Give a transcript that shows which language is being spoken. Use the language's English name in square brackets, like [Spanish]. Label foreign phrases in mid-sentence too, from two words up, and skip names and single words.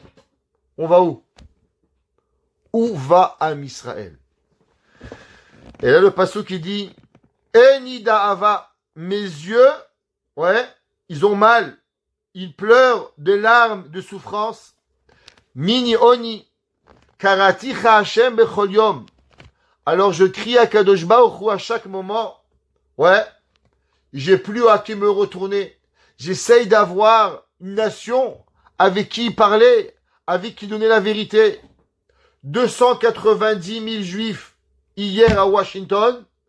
[French] On va où? Où va Am Israël? Et là, le passage qui dit, [Hebrew] עיני דאבה, [French] mes yeux, ouais, ils ont mal. Ils pleurent de larmes de souffrance. [Hebrew] מני עני, קראתיך השם בכל יום. [French] Alors je crie à [Hebrew] קדוש ברוך הוא [French] à chaque moment. Ouais, j'ai plus à qui me retourner. J'essaye d'avoir une nation avec qui parler, avec qui donner la vérité. 290 000 juifs hier à Washington.